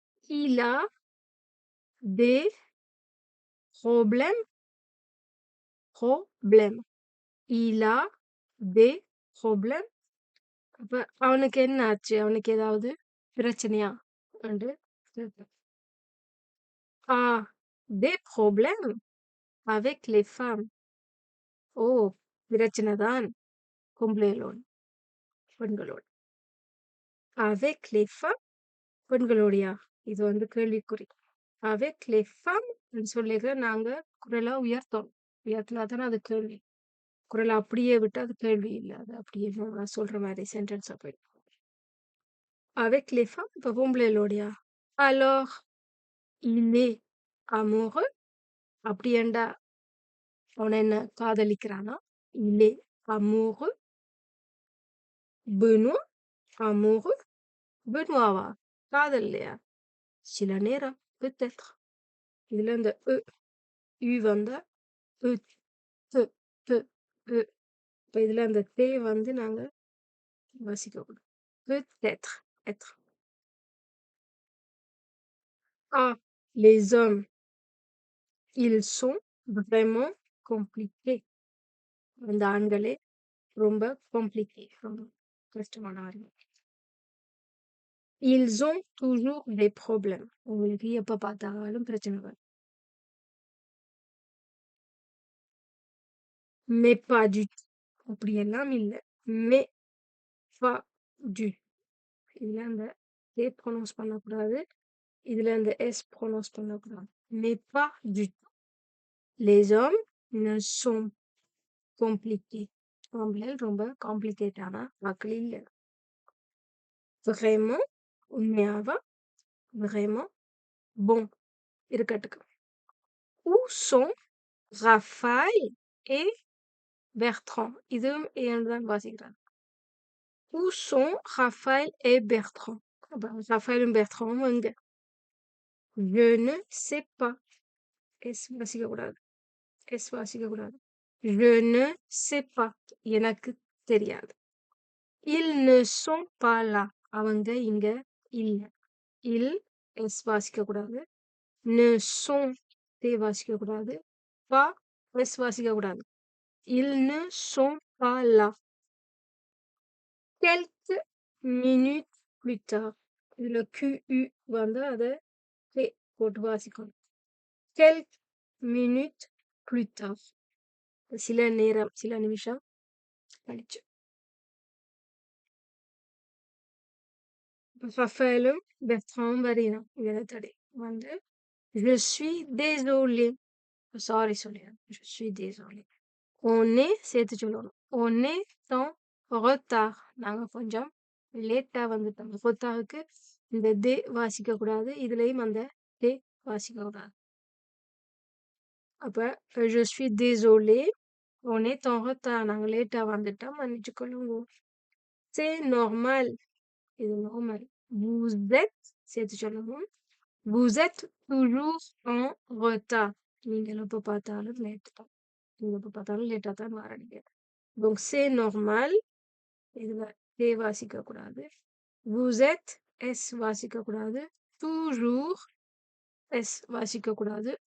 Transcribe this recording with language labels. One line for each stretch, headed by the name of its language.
French: Il a des problèmes. Problèmes. Il a des problèmes.
Tamil: அப்ப அவனுக்கு என்ன ஆச்சு? அவனுக்கு ஏதாவது பிரச்சனையா? என்று கேட்பேன்.
French: A des problèmes avec les femmes.
Tamil: ஓ, பிரச்சனை தான் பொம்பளைகளோடு பெண்களோடு.
French: avec les femmes
Tamil: பெண்களோடையா? இது வந்து கேள்விக்குறி.
French: avec les femmes
Tamil: சொல்லிக்க நாங்க குரலா உயர்த்தினாதானே அது கேள்வி. குரலை அப்படியே விட்டு அது கேள்வி இல்லை. அது அப்படியே நான் சொல்ற மாதிரி சென்டென்ஸா போயிடும்.
French: avec les femmes
Tamil: இப்ப பொம்பளைகளோடையா?
French: alors il est amoureux.
Tamil: அப்படி ஏண்டா அவனை என்ன காதலிக்கிறானா?
French: il est amoureux.
Tamil: Benoît amoureux Benoît காதல்லையா? சில நேரம் peut-être இதுல இந்த வந்தா உ, து, து, உ. இப்ப இதுல அந்த தே வந்து நாங்க வாசிக்கக்கூடாது.
French: Peut-être, être. Ah, les hommes, ils sont vraiment compliqués.
Tamil: அந்த ஆண்களே ரொம்ப compliqué. ரொம்ப கஷ்டமான ஆண்கள்.
French: Ils ont toujours des problèmes.
Tamil: உங்களுக்கு எப்ப பார்த்தாலும் பிரச்சனை வரும்.
French: Mais pas du tout.
Tamil: அப்படியெல்லாம் இல்ல.
French: Mais pas du.
Tamil: இதுல அந்த ஏ ப்ரொனவுன்ஸ் பண்ணக்கூடாது. இதுல அந்த எஸ் ப்ரொனவுன்ஸ் பண்ணக்கூடாது.
French: Mais pas du tout. Les hommes ne sont compliqués.
Tamil: ஆம்பளைகள் ரொம்ப காம்ப்ளிகேட்டான ஆட்கள் இல்ல.
French: Vraiment
Tamil: உண்மையாவா?
French: Vraiment bon
Tamil: இருக்கட்டும்.
French: Où sont Raphaël et Bertrand?
Tamil: இதுவும் ஏன்னு தான் வாசிக்கிறாங்க.
French: Où sont Raphaël et Bertrand?
Tamil: அப்ப Raphaël Bertrand எங்க?
French: Je ne sais pas.
Tamil: S வாசிக்கக்கூடாது. S வாசிக்கக்கூடாது.
French: Je ne sais pas.
Tamil: எனக்கு தெரியாது.
French: Ils ne sont pas là.
Tamil: அவங்க இங்க இல்ல. Ils S வாசிக்கக்கூடாது. Ne sont தே வாசிக்கக்கூடாது. Pas S வாசிக்கக்கூடாது.
French: Ils ne sont pas là. Quelques minutes plus tard.
Tamil: இதுல QU வந்து அதை தே போட்டு வாசிக்கணும்.
French: Quelques minutes plus tard.
Tamil: சில நேரம், சில நிமிஷம் கழிச்சு. ரஃபேலும் பெர்ட்ராண்டும் வரையணும். எழுத்தடி வந்து
French: Je suis désolé.
Tamil: Sorry சொல்லிடணும். Je suis désolé. On est சேர்த்து சொல்லணும்.
French: On est en retard.
Tamil: நாங்க கொஞ்சம் லேட்டா வந்துட்டோம். retardக்கு இந்த தே வாசிக்க கூடாது. இதுலயும் அந்த தே வாசிக்க கூடாது. அப்ப
French: je suis désolé. On est en retard.
Tamil: நாங்க லேட்டா வந்துட்டோம். மன்னிச்சு கொள்ளுங்க.
French: C'est normal.
Tamil: இது normal.
French: Vous êtes
Tamil: சேர்த்து சொல்லணும்.
French: Vous êtes toujours en retard.
Tamil: நீங்கள் எப்ப பார்த்தாலும் லேட் தான். நீங்க எப்ப பார்த்தாலும் லேட்டா தான் வரீங்க.
French: Donc c'est normal.
Tamil: இதுல தே வாசிக்க கூடாது.
French: Vous êtes
Tamil: எஸ் வாசிக்க கூடாது. Toujours எஸ் வாசிக்க கூடாது.